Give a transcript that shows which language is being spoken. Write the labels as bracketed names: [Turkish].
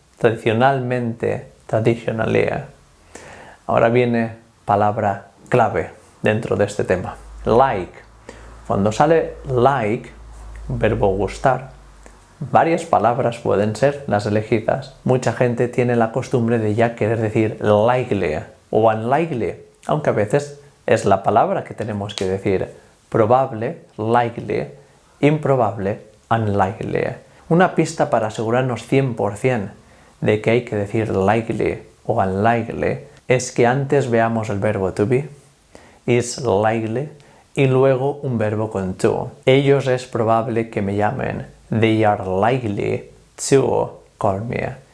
[Spanish] Tradicionalmente, traditionally. Ahora viene palabra clave dentro de este tema. Like. Cuando sale like, verbo gustar, varias palabras pueden ser las elegidas. Mucha gente tiene la costumbre de ya querer decir likely o unlikely, aunque a veces es la palabra que tenemos que decir. Probable, likely, improbable, unlikely. Una pista para asegurarnos 100% de que hay que decir likely o unlikely es que antes veamos el verbo to be, [English] is likely, [Spanish] y luego un verbo con to. Ellos es probable que me llamen. [English] They are likely to call me.